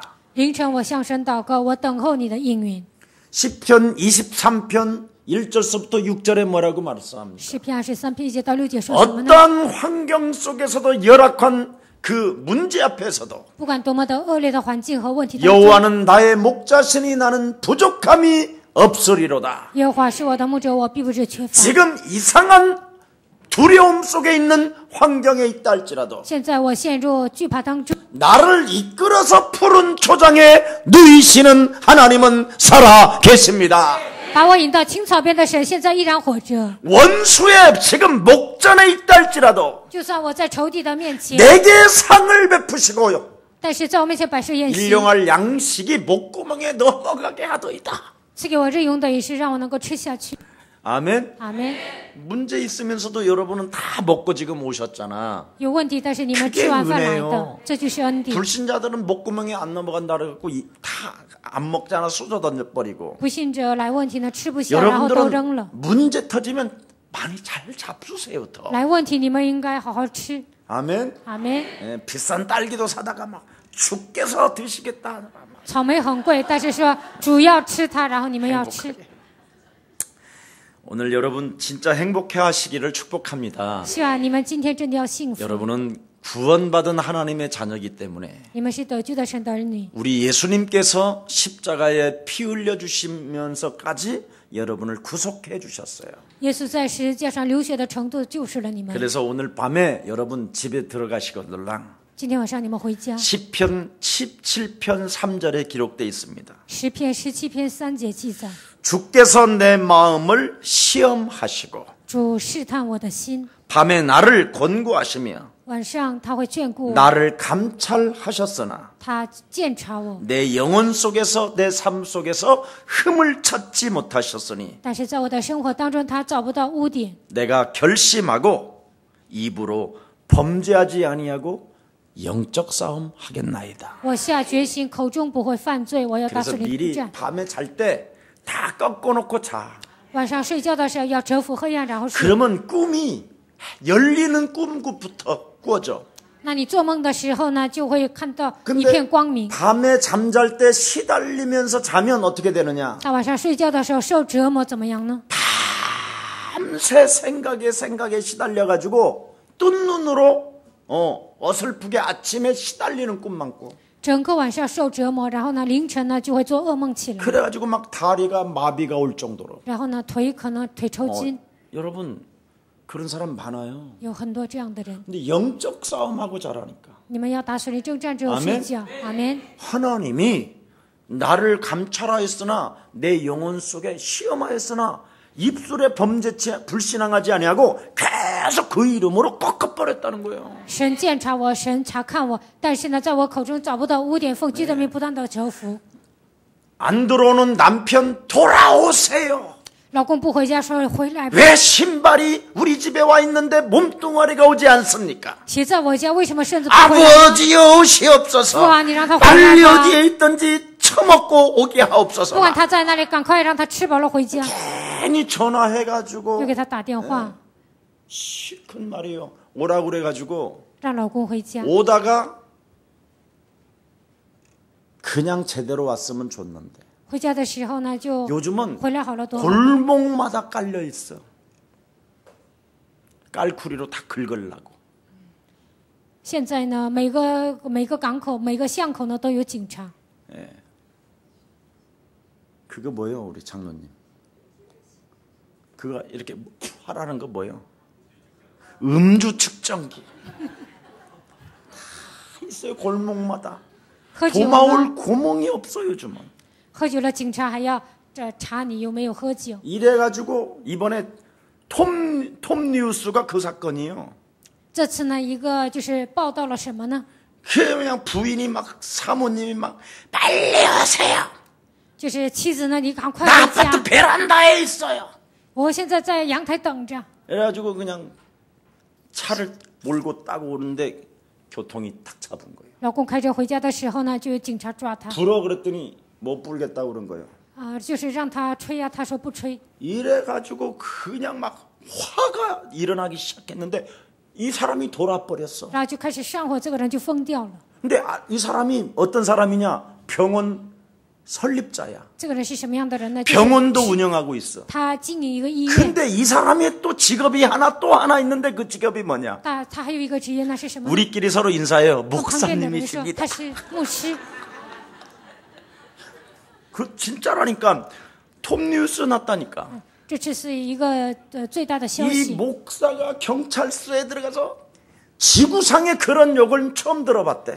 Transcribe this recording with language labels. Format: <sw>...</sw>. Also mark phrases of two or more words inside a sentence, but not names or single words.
<zh>凌晨我向神祷告，我等候你的应允。</zh> <ko>시편 23편 1절서부터 6절에 뭐라고 말씀합니까?</ko> <zh>诗篇23篇1节到6节说什么呢？</zh> <ko>어떤 환경 속에서도 열악한 그 문제 앞에서도</ko> <zh>不管多么的恶劣的环境和问题当中，</zh> <ko>여호와는 나의 목자시니 나는 부족함이 없으리로다.</ko> <zh>耶和华是我的牧者，我必不致缺乏。</zh> <ko>지금 이상한 두려움 속에 있는 환경에 있다 할지라도</ko> <zh>现在我陷入惧怕当中，</zh> <ko>나를 이끌어서 푸른 초장에 누이시는 하나님은 살아 계십니다.</ko> <zh>把我引到青草边的神现在依然活着。</zh> <ko>원수의 지금 목전에 있다 할지라도</ko> <zh>就算我在仇敌的面前，</zh> <ko>내게 상을 베푸시고요.</ko> <zh>但是在我面前摆设宴席，</zh> <ko>일용할 양식이 목구멍에 넘어가게 하도이다.</ko> <zh>赐给我日用的饮食，让我能够吃下去。</zh> <ko>아멘.</ko> <zh>阿门。</zh> <ko>문제 있으면서도 여러분은 다 먹고 지금 오셨잖아.</ko> <zh>有问题，但是你们</zh> <ko>그게</ko> <zh>吃完饭来</zh> <ko>은혜요</ko> <zh>的，这就是恩典。</zh> <ko>불신자들은 목구멍에 안 넘어간다 그래갖고 다 안 먹잖아. 쏟아 던져버리고.</ko> <zh>不信者来问题呢，吃不下，然后都扔</zh> <ko>여러분들은</ko> <zh>了。</zh> <ko>문제 터지면 많이 잘 잡수세요 더.</ko> <zh>来问题，你们应该好好吃。</zh> <ko>아멘.</ko> <zh>阿门。</zh> <ko>예, 비싼 딸기도 사다가 막 주께서 드시겠다.</ko> <zh>草莓很贵，但是说主要吃它，然后你们要吃。</zh> <ko>오늘 여러분 진짜 행복해 하시기를 축복합니다.</ko> <zh>希望你们今天真的要幸福。</zh> <ko>여러분은 구원받은 하나님의 자녀이기 때문에</ko> <zh>你们是得救的神的儿女，</zh> <ko>우리 예수님께서 십자가에 피 흘려 주시면서까지 여러분을 구속해 주셨어요.</ko> <zh>耶稣在十字架上流血的程度救赎了你们。</zh> <ko>그래서 오늘 밤에 여러분 집에 들어가시거들랑</ko> <zh>今天晚上你们回家，</zh> <ko>시편 17편 3절에 기록되어 있습니다.</ko> <zh>诗篇17篇3节记载：</zh> <ko>주께서 내 마음을 시험하시고</ko> <zh>主试探我的心，</zh> <ko>밤에 나를 권고하시며</ko> <zh>晚上他会眷顾我，</zh> <ko>나를 감찰하셨으나</ko> <zh>他监察我，</zh> <ko>내 영혼 속에서 내 삶 속에서 흠을 찾지 못하셨으니</ko> <zh>但是在我的生活当中，他找不到污点。</zh> <ko>내가 결심하고 입으로 범죄하지 아니하고 영적 싸움 하겠나이다.</ko> <zh>我下决心，口中不会犯罪，我要打</zh> <ko>그래서</ko> <zh>属灵征</zh> <ko>미리</ko> <zh>战。</zh> <ko>밤에 잘 때 다 꺾어놓고 자.</ko> <zh>晚上睡觉的时候要折服黑暗，然后睡。</zh> <ko>그러면 꿈이 열리는 꿈부터 꾸어져.</ko> <zh>那你做梦的时候呢，就会看到一</zh> <ko>근데</ko> <zh>片光明。</zh> <ko>밤에 잠잘 때 시달리면서 자면 어떻게 되느냐?</ko> <zh>他晚上睡觉的时候受折磨怎么样呢？</zh> <ko>밤새 생각에 시달려가지고 뜬 눈으로 어설프게 아침에 시달리는 꿈만 꿔.</ko> <zh>整个晚上受折磨，然后呢，凌晨呢就会做噩梦起来，</zh> <ko>그래가지고 막 다리가 마비가 올 정도로.</ko> <zh>然后呢腿可能腿抽筋，</zh> <ko>여러분 그런 사람 많아요.</ko> <zh>有很多这样的人。</zh> <ko>근데 영적 싸움하고 자라니까</ko> <zh>你们要打属灵征战之后</zh> <ko>아멘</ko> <zh>睡觉，阿门。</zh> <ko>하나님이 나를 감찰하였으나 내 영혼 속에 시험하였으나 입술에 범죄치 불신앙하지 아니하고 계속 그 이름으로 꺾어버렸다는 거예요.</ko> <zh>神监察我，神查看我，但是呢，在我口中找不到污点，奉基督名不断的折服。</zh> <ko>안 들어오는 남편 돌아오세요.</ko> <zh>老公不回家，说回来吧。</zh> <ko>왜 신발이 우리 집에 와 있는데 몸뚱아리가 오지 않습니까?</ko> <zh>鞋在我家，为什么身子不回来？</zh> <ko>아버지여 오시옵소서.</ko> <zh>父啊，你让他回来</zh> <ko>빨리</ko> <zh>吧。</zh> <ko>어디에 있든지 처먹고 오게</ko> <zh>不</zh> <ko>하옵소서.</ko> <zh>管他在哪里，赶快让他吃饱了回家。</zh> <ko>괜히 전화해가지고</ko> <zh>又给他打电话，</zh> <ko>실컷 말이에요. 오라고 그래가지고</ko> <zh>让老公回家。</zh> <ko>오다가 그냥 제대로 왔으면 좋는데</ko> <zh>回家的时候呢，就</zh> <ko>요즘은</ko> <zh>回来好了多好。</zh> <ko>골목마다 깔려 있어. 깔쿠리로 다 긁으려고.</ko> <zh>现在呢，每个港口、每个巷口呢都有警察。</zh> <ko>그거 뭐예요, 우리 장로님? 그거 이렇게 하라는 거 뭐예요? 음주 측정기. 다 있어요, 골목마다.</ko> <zh>喝酒呢，</zh> <ko>도마올 구멍이 없어 요즘은.</ko> <zh>喝酒了，警察还要查你有没有喝酒。</zh> <ko>이래가지고 이번에 톱 뉴스가 그 사건이에요.</ko> <zh>这次呢，一个就是报道了什么呢？</zh> <ko>그냥 부인이 막 사모님이 막 빨리 오세요.</ko> <zh>就是妻子呢，你赶快</zh> <ko>나</ko> <zh>回家</zh> <ko>아파트 ， 베란다에 있어요.</ko> <zh>我现在在阳台等着。</zh> <ko>그래가지고 그냥 차를 몰고 따고 오는데 교통이 탁 잡은 거예요.</ko> <zh>老公开车回家的时候呢，就有警察抓他，</zh> <ko>불어 그랬더니 못 불겠다고 그런 거예요.</ko> <zh>就是让他吹啊，他说不吹。</zh> <ko>이래가지고 그냥 막 화가 일어나기 시작했는데 이 사람이 돌아버렸어.</ko> <zh>然后就开始上火，这个人就疯掉了。</zh> <ko>근데 이 사람이 어떤 사람이냐? 병원 설립자야.</ko> <zh>这个人是什么样的人呢？就是</zh> <ko>병원도 운영하고 있어.</ko> <zh>他经营一个医院，</zh> <ko>근데 이 사람이 또 직업이 또 하나 있는데 그 직업이 뭐냐?</ko> <zh>他还有一个职业，那是什么？</zh> <ko>우리끼리 서로 인사해요.</ko> <zh>我旁边的人说</zh> <ko>목사님이십니다.</ko> <zh>他是牧师。</zh> <ko>그 진짜라니까. 톱뉴스 났다니까.</ko> <zh>这次是一个最大的消</zh> <ko>이</ko> <zh>息。</zh> <ko>목사가 경찰서에 들어가서 지구상에 그런 욕을 처음 들어봤대.</ko>